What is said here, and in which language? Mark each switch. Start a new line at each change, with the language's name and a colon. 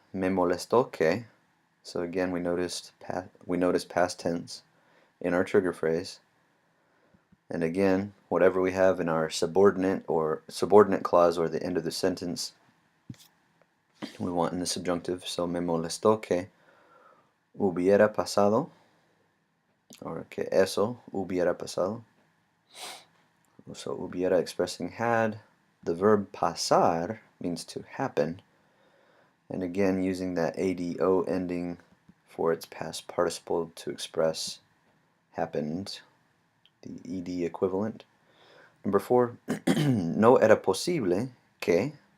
Spanish: Me molestó que.
English: So again, we noticed past tense in our trigger phrase. And again, whatever we have in our subordinate clause or the end of the sentence, we want in the subjunctive.
Spanish: So me molestó que hubiera pasado, or que eso hubiera pasado.
English: So hubiera expressing had. The verb pasar means to happen. And again, using that ado ending for its past participle to express happened, the ed equivalent. Number 4,
Spanish: no era posible que.